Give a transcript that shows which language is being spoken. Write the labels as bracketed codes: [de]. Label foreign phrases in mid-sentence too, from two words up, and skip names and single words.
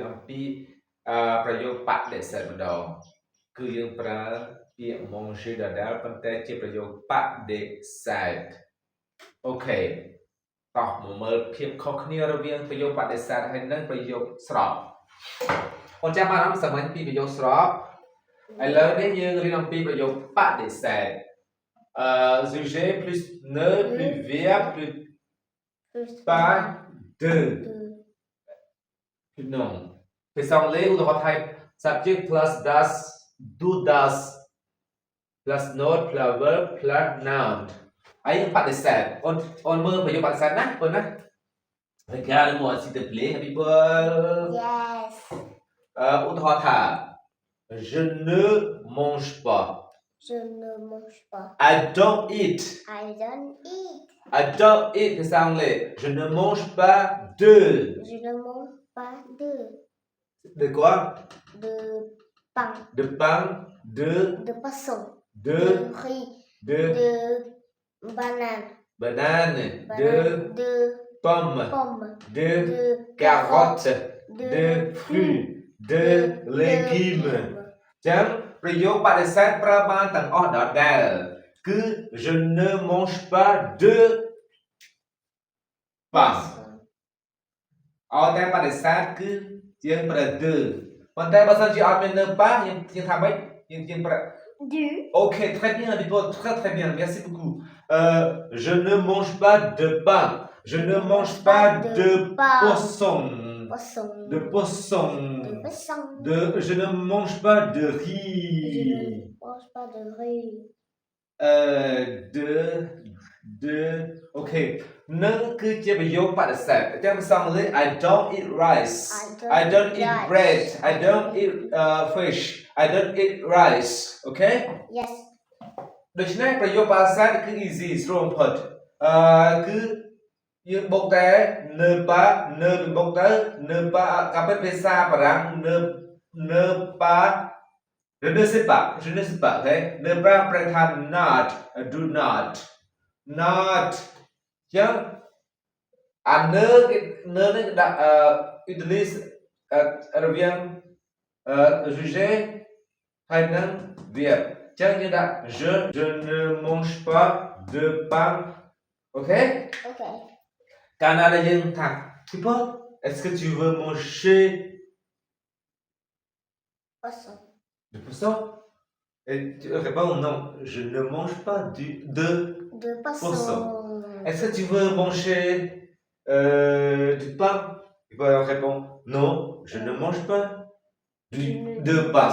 [km] អំពីប្រយោគបដិសេធម្ដងគឺយើងប្រើពាក្យ manger ដដែលប៉ុន្តែជាប្រយោគបដិសេធអូខេតោះមកមើលភាពខុសគ្នារវាងប្រយោគបដិសេធហើយនិងប្រយោគស្របអូនចាំបានអត់សម្រាប់ពីប្រយោគស្របឥឡូវនេះយើងរៀនអំពីប្រយោគបដិសេធ [fr] sujet plus ne plus verbe plus pas de plus non [km] ភាសាអង់គ្លេសឧទាហរណ៍ថា [en] subject plus does do does plus not plus verb plus noun [km] អីបដិសេធអូនមើលប្រយោគបដិសេធណាអូនណា [fr] Regarde-moi s'il te plaît [en] happy birthday Yes [km] ឧទាហរណ៍ថា [fr] je ne mange pas Je ne mange pas. [en] I don't eat. I don't eat. I don't eat [fr] ភាសាអង់គ្លេស Je ne mange pas de. Je ne mange pas de. De quoi? De pain. De pain, De poisson. de riz. de Banane. banane, De pomme, pomme. de De carotte, De de fruits, de légumes. [km] ចឹងប្រយោគបដិសេធប្រើបានទាំងអស់ដដែលគឺ [fr] je ne mange pas de pain [km] ឲ្យតែបដិសេធគឺយើងប្រើ de ប៉ុន្តែបើសិនជាអត់មាន [fr] ne pas [km] យើងថាម៉េចយើងប្រើ [fr] Du. OK très bien Bibo très bien merci beaucoup je ne mange pas de pain je ne mange pas de poisson Poisson. de poisson De poisson. je ne mange pas de Je riz ne mange pas de riz. [en] de OK [km] នឹងគឺជាប្រយោគបដិសេធអញ្ចឹងភាសាអង់គ្លេស [en] I don't eat rice I don't eat bread I don't eat fish I don't eat rice okay Yes. [km] ដូច្នេះប្រយោគបដិសេធគឺ easy ស្រួលបំផុតគឺយើងបុកតែ [fr] ne pas ne [km] ពីបុកទៅ [fr] ne pas [km] កាពិតភាសាបារាំង [fr] ne pas je ne sais pas [km] okay [fr] ne pas [km] ប្រែថា [en] not do not [km] ចឹងអា ne នេះដាក់utilize រវាងsujet ហើយនឹង verb ចឹងយើងដាក់ [fr] je ne mange pas de pain [km] okay Okay. កាលណាដែលយើងថា people [fr] est-ce que tu veux manger Poisson. du poisson et tu réponds non je ne mange pas de De poisson. Poisson. est-ce que tu veux manger du pain et puis on répond non je ne mange pas de pain